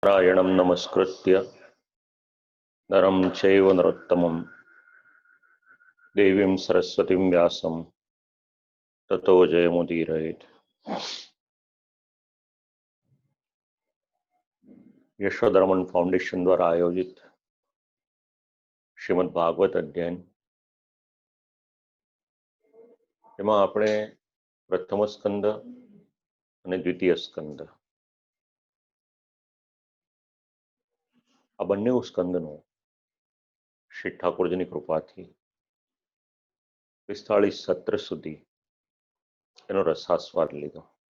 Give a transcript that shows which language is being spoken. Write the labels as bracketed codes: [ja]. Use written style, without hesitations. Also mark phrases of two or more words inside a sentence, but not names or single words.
[sa] नारायणं नमस्कृत्य नरं चैव नरोत्तमं देवीं सरस्वतीं व्यासं ततो जयमुदीरयेत्। [hi] यशोधर्मन फाउंडेशन द्वारा आयोजित श्रीमद् भागवत अध्ययन [gu] एमां આપણે પ્રથમ સ્કંદ અને દ્વિતીય સ્કંદ આ બંને સ્કંદનો શ્રી ઠાકોરજીની કૃપાથી 45 સત્ર સુધી એનો રસાસ્વાદ લીધો।